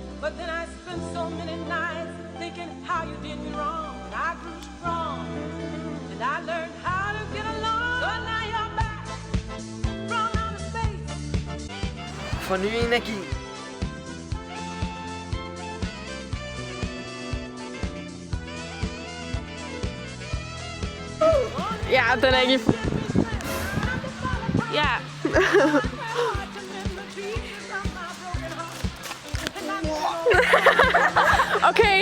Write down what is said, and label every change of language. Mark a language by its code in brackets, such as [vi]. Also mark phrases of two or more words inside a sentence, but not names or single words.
[en] But then I spent so many nights thinking how you did me wrong. And I grew strong, and I learned how to get along. So now you're back from outer space. [da] Forny energi. Ja, den er ikke i... Ja. Okay.